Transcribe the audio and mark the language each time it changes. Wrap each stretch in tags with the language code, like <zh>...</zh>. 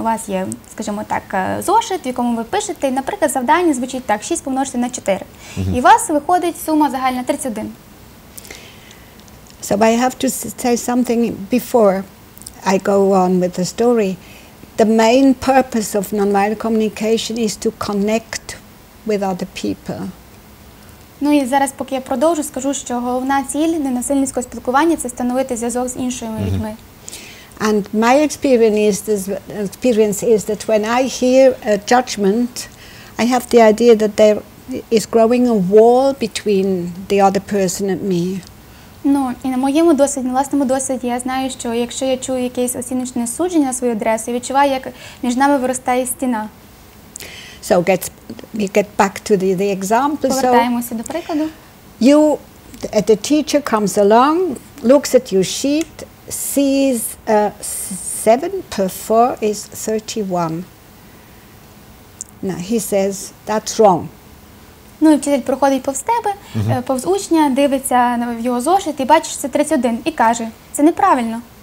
<uk>У вас є, скажімо так, зошит, в якому ви пишете, і, наприклад, завдання звучить так: 6 помножити на 4. І у вас виходить сума загальна 31.</uk> <en>So I have to say something before I go on with the story. The main purpose of nonviolent communication is to connect with other people.</en> <uk>Ну і зараз, поки я продовжу, скажу, що головна ціль ненасильницького спілкування – це встановити зв'язок з іншими людьми.</uk> <en>And my experience is that when I hear a judgment, I have the idea that there is growing a wall between the other person and me.</en> <uk>Ну, і на моєму досвіді, на власному досвіді, я знаю, що якщо я чую якесь оціночне судження на свою адресу, я відчуваю, як між нами виростає стіна.</uk> <en>So we get back to the example.</en> <uk>Повертаємося до прикладу.</uk> <en>The teacher comes along, looks at your sheet, sees 7 per 4 is 31. Now he says, that's wrong.</en> <uk>Ну і вчитель проходить повз тебе, повз учня, дивиться на його зошит і бачить, що це 31, і каже: це неправильно.</uk>